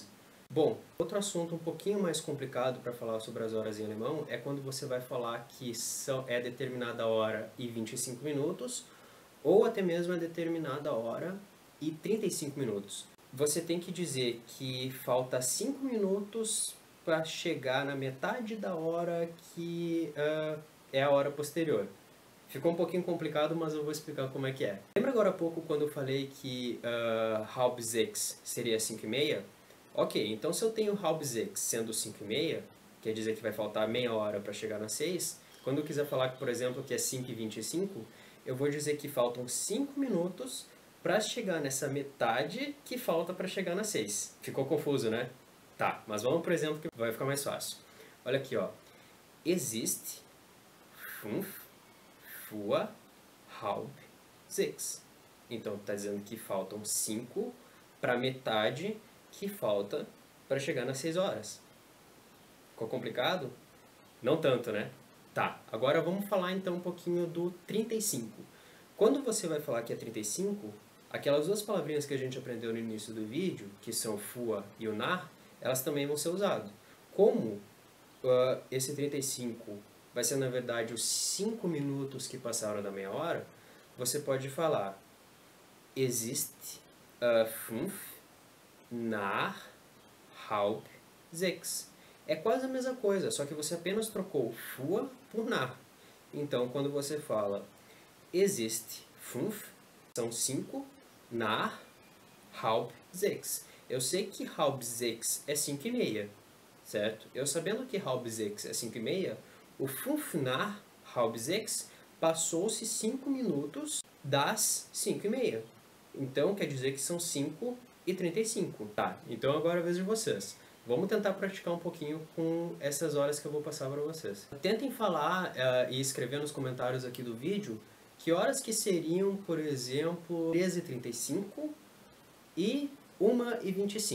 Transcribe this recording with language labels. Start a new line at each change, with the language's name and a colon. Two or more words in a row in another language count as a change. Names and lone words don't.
Portuguese: Bom, outro assunto um pouquinho mais complicado para falar sobre as horas em alemão é quando você vai falar que é determinada hora e 25 minutos, ou até mesmo é determinada hora e 35 minutos. Você tem que dizer que falta 5 minutos para chegar na metade da hora que é a hora posterior. Ficou um pouquinho complicado, mas eu vou explicar como é que é. Lembra agora há pouco quando eu falei que
German: halb sechs
Portuguese: seria 5h30? Ok, então se eu tenho
German: halb sechs
Portuguese: sendo 5h30, quer dizer que vai faltar meia hora para chegar nas 6, quando eu quiser falar, por exemplo, que é 5h25, eu vou dizer que faltam 5 minutos para chegar nessa metade que falta para chegar nas 6. Ficou confuso, né? Tá, mas vamos por exemplo que vai ficar mais fácil. Olha aqui, ó. Existe 5
German: vor halb sechs.
Portuguese: Então está dizendo que faltam 5 para metade que falta para chegar nas 6 horas. Ficou complicado? Não tanto, né? Tá, agora vamos falar então um pouquinho do 35. Quando você vai falar que é 35, aquelas 2 palavrinhas que a gente aprendeu no início do vídeo, que são vor e o nach, elas também vão ser usadas. Como esse 35 vai ser na verdade os 5 minutos que passaram da meia hora, você pode falar existe 5
German: nach halb sechs.
Portuguese: É quase a mesma coisa, só que você apenas trocou vor por nach. Então, quando você fala existe 5, são 5
German: nach halb sechs.
Portuguese: Eu sei que
German: halb sechs
Portuguese: é 5h30, certo? Eu sabendo que
German: halb sechs
Portuguese: é 5h30, o 5
German: nach halb sechs
Portuguese: passou-se 5 minutos das 5h30. Então, quer dizer que são 5 e 35. Tá, então agora é a vez de vocês. Vamos tentar praticar um pouquinho com essas horas que eu vou passar para vocês. Tentem falar e escrever nos comentários aqui do vídeo que horas que seriam, por exemplo, 13h35 e 1h25.